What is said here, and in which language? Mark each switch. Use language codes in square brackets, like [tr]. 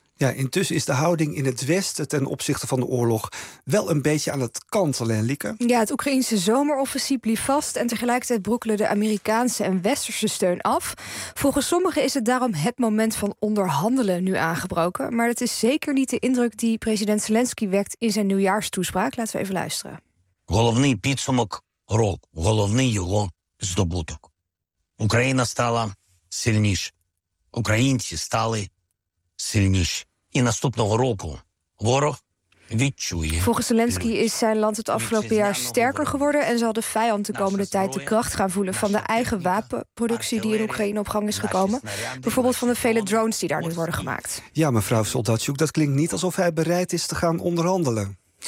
[nl] Ja, intussen is de houding in het Westen ten opzichte van de oorlog wel een beetje aan het kantelen, Lieke. Ja, het Oekraïnse zomeroffensief liep vast en tegelijkertijd brokkelde de Amerikaanse en Westerse steun af. Volgens sommigen is het daarom het moment van onderhandelen nu aangebroken. Maar dat is zeker niet de indruk die president Zelensky wekt in zijn nieuwjaarstoespraak. Laten we even luisteren. [uk] Головний підсумок року, головний його здобуток. Україна стала сильніш. Українці стали сильніш. І наступного року ворог відчує. [nl] Volgens Zelensky is zijn land het afgelopen jaar sterker geworden en zal de vijand de komende tijd de kracht gaan voelen van de eigen wapenproductie die in Oekraïne op gang is gekomen. Bijvoorbeeld van de vele drones die daar nu worden gemaakt. Ja, mevrouw Soldatsjoek, dat klinkt niet alsof hij bereid is te gaan onderhandelen.